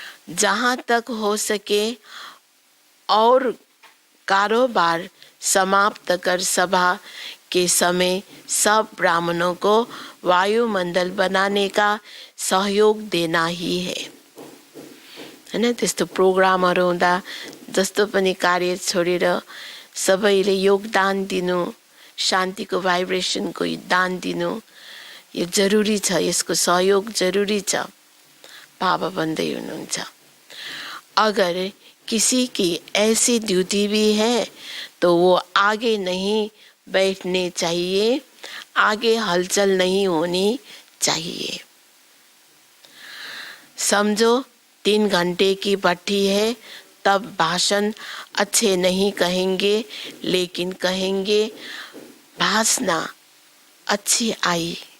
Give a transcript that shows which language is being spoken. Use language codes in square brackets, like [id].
[hi] जहाँ तक हो सके और कारोबार समाप्त कर सभा के समय सब ब्राह्मणों को वायुमण्डल बनाने का सहयोग देना ही है। [ne] हैन, त्यस्तो प्रोग्रामहरू हुँदा जस्तो पनि कार्य छोडेर सबैले योगदान दिनु, शान्तिको भाइब्रेसनको दान दिनु यो जरुरी छ, यसको सहयोग जरुरी छ, बाबा भन्दै हुनुहुन्छ। [hi] अगर किसी की ऐसी ड्यूटी भी है तो वो आगे नहीं बैठने चाहिए, आगे हलचल नहीं होनी चाहिए। समझो 3 घंटे की भट्टी है, तब भाषण अच्छे नहीं कहेंगे, लेकिन कहेंगे भाषणा अच्छी आई।